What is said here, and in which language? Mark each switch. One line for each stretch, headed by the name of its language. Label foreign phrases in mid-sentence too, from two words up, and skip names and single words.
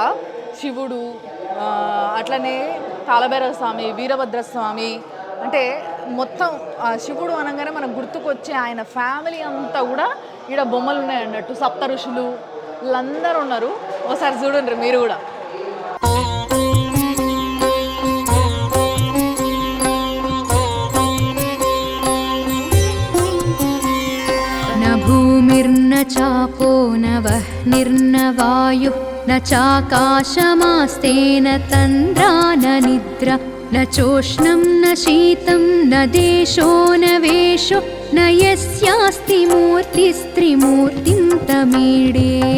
Telugu: శివుడు, అట్లనే కాలభైరవ స్వామి, వీరభద్ర స్వామి, అంటే మొత్తం శివుడు అనగానే మనకు గుర్తుకొచ్చే ఆయన ఫ్యామిలీ అంతా కూడా ఈడ బొమ్మలు ఉన్నాయి అన్నట్టు. సప్త ఋషులు వీళ్ళందరూ ఉన్నారు. ఒకసారి చూడండి మీరు కూడా.
Sanskrit: भूमिर्न चापो न वह्निर्न वायुः न चाकाशमास्तेन तन्द्रा न निद्रा न चोष्णं न शीतं न देशो न वेशो न यस्यास्ति मूर्तिस्त्रिमूर्तिं तमीडे